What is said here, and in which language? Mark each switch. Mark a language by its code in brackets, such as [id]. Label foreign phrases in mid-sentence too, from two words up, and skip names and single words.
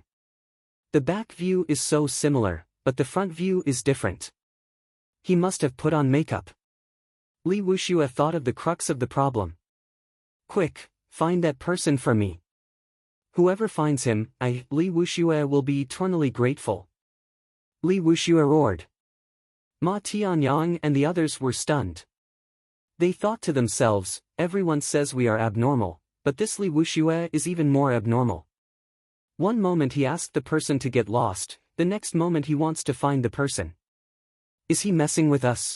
[en] The back view is so similar, but the front view is different. He must have put on makeup. Li Wuxue thought of the crux of the problem. "Quick, find that person for me." Whoever finds him, Li Wuxue will be eternally grateful. Li Wuxue roared. Ma Tianyang and the others were stunned. They thought to themselves, everyone says we are abnormal, but this Li Wuxue is even more abnormal. One moment he asked the person to get lost, the next moment he wants to find the person. Is he messing with us?